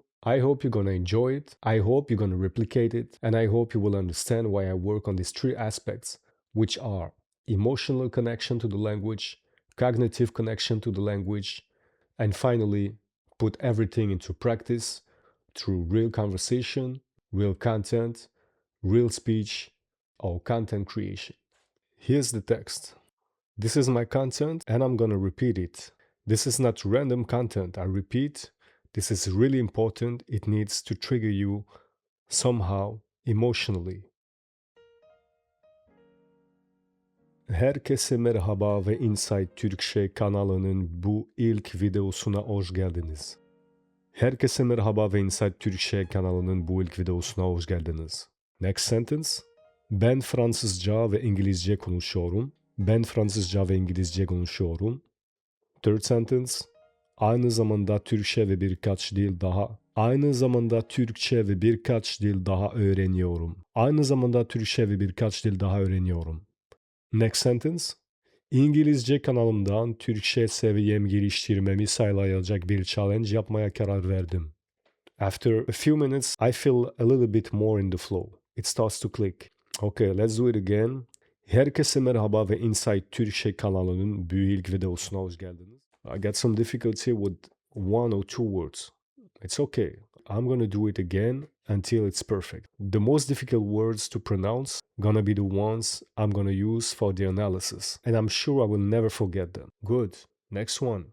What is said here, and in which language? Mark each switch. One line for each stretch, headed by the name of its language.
English: I hope you're gonna enjoy it, I hope you're gonna replicate it, and I hope you will understand why I work on these 3 aspects, which are emotional connection to the language, cognitive connection to the language, and finally, put everything into practice through real conversation, real content, real speech, or content creation. Here's the text. This is my content and I'm gonna repeat it. This is not random content, I repeat. This is really important. It needs to trigger you somehow emotionally.
Turkish: Herkese merhaba ve Inside Türkçe kanalının bu ilk videosuna hoş geldiniz. Herkese merhaba ve Inside Türkçe kanalının bu ilk videosuna hoş geldiniz.
English: Next sentence.
Turkish: Ben Fransızca ve İngilizce konuşuyorum. Ben Fransızca ve İngilizce konuşuyorum.
English: Third sentence.
Turkish: Aynı zamanda Türkçe ve birkaç dil daha. Aynı zamanda Türkçe ve birkaç dil daha öğreniyorum. Aynı zamanda Türkçe ve birkaç dil daha öğreniyorum.
English: Next sentence.
Turkish: İngilizce kanalımdan Türkçe seviyem geliştirmemi sağlayacak bir challenge yapmaya karar verdim.
English: After a few minutes, I feel a little bit more in the flow. It starts to click. Okay, let's do it again.
Turkish: Herkese merhaba ve Inside Türkçe kanalının bu ilk videosuna hoş geldiniz.
English: I got some difficulty with one or two words. It's okay. I'm gonna do it again until it's perfect. The most difficult words to pronounce gonna be the ones I'm gonna use for the analysis. And I'm sure I will never forget them. Good. Next one.